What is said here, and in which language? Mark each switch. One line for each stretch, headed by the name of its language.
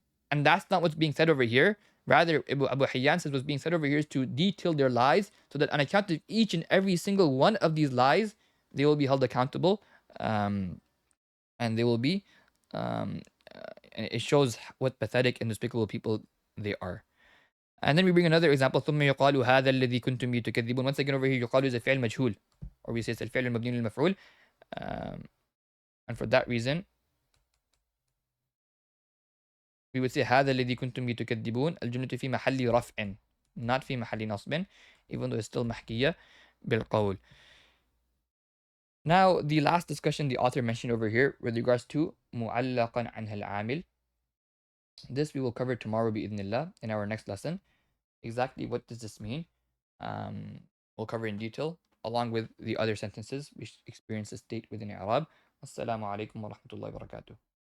English: And that's not what's being said over here. Rather, Abu Hayyan says what's being said over here is to detail their lies so that on account of each and every single one of these lies, they will be held accountable. And they will be, and it shows what pathetic and despicable people they are. And then we bring another example.
Arabic: ثم يقال هذا الذي كنتم به تكذبون.
English: Once again over here, يقال is a
Arabic: فعل مجهول,
English: or we say it's
Arabic: الفعل المبني للمفعول.
English: And for that reason, we would say
Arabic: هذا الذي كنتم به تكذبون. الجملة في محل رفع,
English: not
Arabic: في محل نصب,
English: even though it's still
Arabic: محكية بالقول.
English: Now, the last discussion the author mentioned over here with regards to
Arabic: معلقا عنها العامل.
English: This we will cover tomorrow
Arabic: بإذن الله
English: in our next lesson. Exactly what does this mean? We'll cover in detail along with the other sentences which experience the state within i'rab.
Arabic: Assalamu alaikum wa rahmatullahi wa barakatuh.